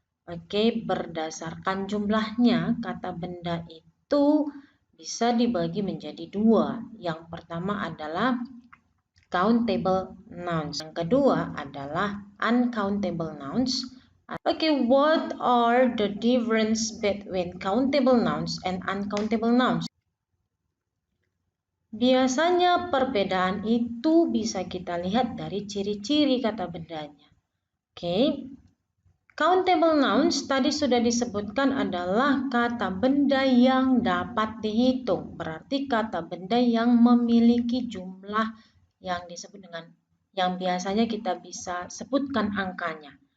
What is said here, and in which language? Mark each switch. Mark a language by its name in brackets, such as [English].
[Indonesian] Oke, berdasarkan jumlahnya, kata benda itu bisa dibagi menjadi dua. Yang pertama adalah countable nouns. Yang kedua adalah uncountable nouns. [English] Okay, what are the difference between countable nouns and uncountable nouns? [Indonesian] Biasanya perbedaan itu bisa kita lihat dari ciri-ciri kata bendanya. Oke. Countable nouns tadi sudah disebutkan adalah kata benda yang dapat dihitung. Berarti kata benda yang memiliki jumlah yang disebut dengan yang biasanya kita bisa sebutkan angkanya.